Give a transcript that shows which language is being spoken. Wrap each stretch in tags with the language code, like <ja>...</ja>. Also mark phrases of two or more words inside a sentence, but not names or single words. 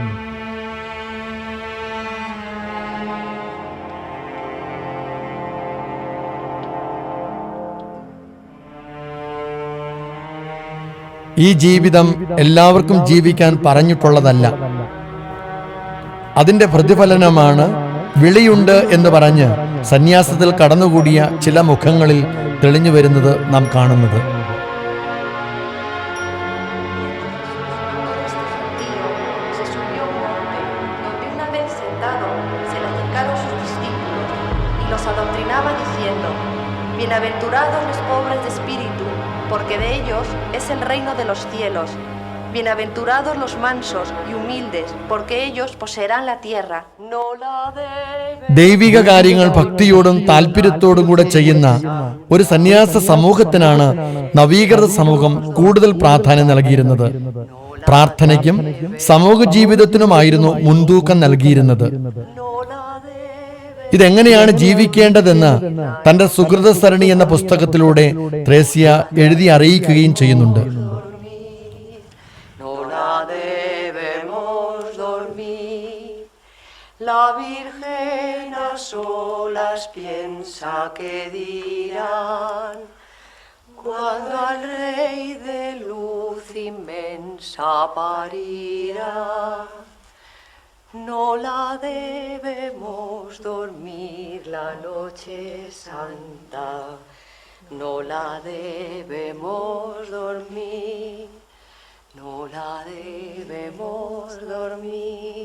<ml>ഈ ജീവിതം എല്ലാവർക്കും ജീവിക്കാൻ പറഞ്ഞിട്ടുള്ളതല്ല. അതിന്റെ പ്രതിഫലനമാണ് വിളിയുണ്ട് എന്ന് പറഞ്ഞ് സന്യാസത്തിൽ കടന്നുകൂടിയ ചില മുഖങ്ങളിൽ തെളിഞ്ഞു വരുന്നത് നാം കാണുന്നത്.</ml> <es>Se subió un monte, donde una vez sentado se le acercaron sus discípulos y los adoctrinaba diciendo: Bienaventurados los pobres de espíritu, porque de ellos es el reino de los cielos. Bienaventurados los mansos y humildes, porque ellos poseerán la tierra. No la debe.</es> <ml>ദൈവിക കാര്യങ്ങൾ ഭക്തിയോടും താല്പര്യത്തോടും കൂടെ ചെയ്യുന്ന ഒരു സന്യാസ സമൂഹത്തിനാണ് നവീകൃത സമൂഹം കൂടുതൽ പ്രാധാന്യം നൽകിയിരുന്നത്. പ്രാർത്ഥനയ്ക്കും സമൂഹ ജീവിതത്തിനുമായിരുന്നു മുൻതൂക്കം നൽകിയിരുന്നത്. ഇതെങ്ങനെയാണ് ജീവിക്കേണ്ടതെന്ന് തന്റെ സുഹൃത സരണി എന്ന പുസ്തകത്തിലൂടെ ത്രേസ്യ എഴുതി അറിയിക്കുകയും ചെയ്യുന്നുണ്ട്.</ml> <es>No la debemos dormir. La Virgen a solas piensa que dirán Cuando al Rey de luz inmensa parirá, no la debemos dormir la noche santa, no la debemos dormir, no la debemos dormir.</es>